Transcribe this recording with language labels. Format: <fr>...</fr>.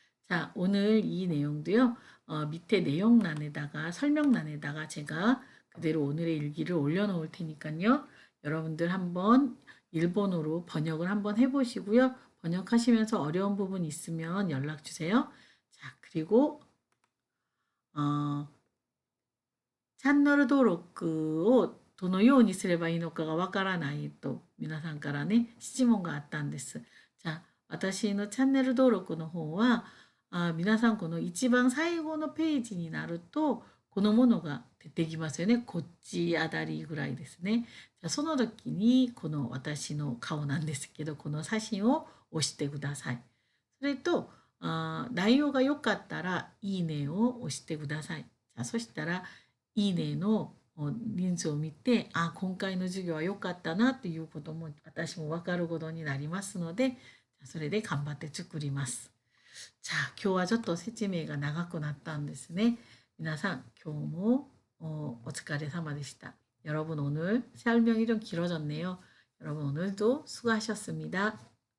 <ko>자, 오늘 이 내용도요, 밑에 내용란에다가, 설명란에다가 제가 그대로 오늘의 일기를 올려놓을 테니까요. 여러분들 한번 일본어로 번역을 한번 해보시고요. 번역하시면서 어려운 부분 있으면 연락 주세요. 자, 그리고 어, 채널</ko> <ja>登録をどのようにすればいいのかがわからないと皆さんからね質問があったんです。じゃあ私のチャンネル登録の方は皆さんこの一番最後のページになるとこのものが出てきますよね。こっちあたりぐらいですね。じゃあその時にこの私の顔なんですけどこの写真を押してください。それと内容が良かったらいいねを押してください。じゃあそしたらいいねの人数を見て、あ、今回の授業は良かったなということも私も分かることになりますので、それで頑張って作ります。 자、今日はちょっと説明が長くなったんですね。皆さん、今日もお疲れ様でした。</ja> <ko>여러분 오늘 설명이 좀 길어졌네요. 여러분 오늘도 수고하셨습니다.</ko>